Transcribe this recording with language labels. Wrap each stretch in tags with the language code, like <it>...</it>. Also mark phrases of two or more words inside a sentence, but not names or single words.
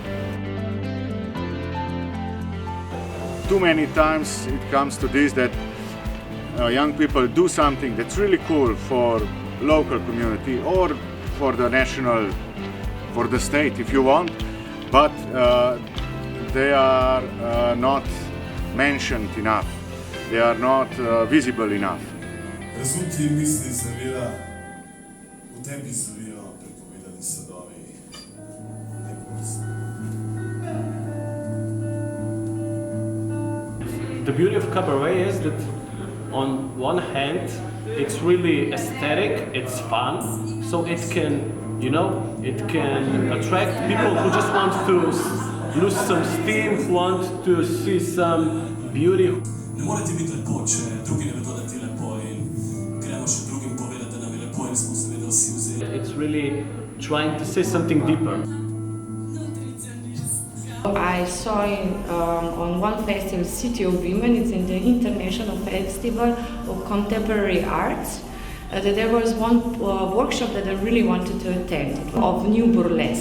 <en>Too many times it comes to this that young people do something that's really cool for local community or for the national, for the state if you want, but they are not mentioned enough, they are not visible enough.</en> <sl>Razumti misli zavira, v tebi zavira prepovedani sadovi.</sl> <en>The beauty of cabaret is that on one hand it's really aesthetic, it's fun, so it can, you know, it can attract people who just want to lose some steam, who want to see some beauty.</en> <sl>Ne more ti biti lepo, če drugi ne vedo, da ti je lepo, in gremo še drugim povedati, da nam je lepo in smo seveda vsi vzeli.</sl> <en>It's really trying to say something deeper. I saw on one festival, City of Women, it's in the International Festival of Contemporary Arts, that there was one workshop that I really wanted to attend, of new burlesque.</en>